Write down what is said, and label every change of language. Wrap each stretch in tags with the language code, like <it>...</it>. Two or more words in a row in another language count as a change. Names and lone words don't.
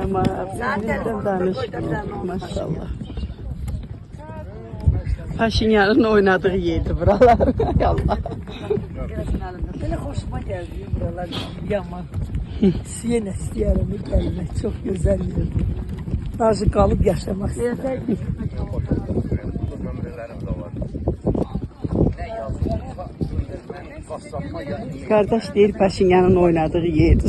<tr>Zaten danışma. Maşallah. Paşinyan'ın oynadığı yerdi buralar. Allah. Böyle hoşuma geldi buralar yaman.</tr> <az>Siyene istəyərəm gəlmək, çox gözəl yerdir. Razı qalıb yaşamaq istəyirəm.</az> <tr>Kardeş değil Paşinyan'ın oynadığı yerdi.</tr>